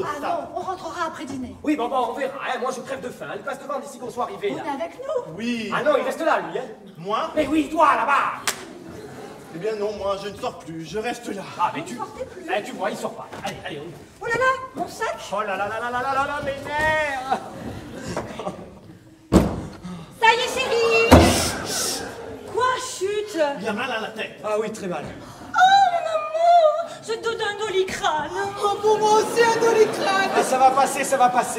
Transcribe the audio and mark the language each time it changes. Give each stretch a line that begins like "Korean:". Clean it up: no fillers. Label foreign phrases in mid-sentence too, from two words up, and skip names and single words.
French: Ah ça. non, on rentrera après dîner. Oui, bon, on verra, hein. Moi, je crève de faim. Il passe devant d'ici qu'on soit arrivé, On là. est avec nous. Oui. Ah non, il reste là, lui, hein. Moi? Mais oui, toi, là-bas. Eh bien non, moi, je ne sors plus, je reste là. Ah, mais tu... sortez plus. Eh, tu vois, il sort pas. Allez, allez, on y va. Oh là là, mon sac. Oh là là là là là là là là, mes nerfs. Ça y est, chérie. Quoi, chute? Bien mal à la tête. Ah oui, très mal. Oh, mon amour, je te donne un doliprane. Oh, pour moi aussi, un doliprane. Ah, ça va passer, ça va passer.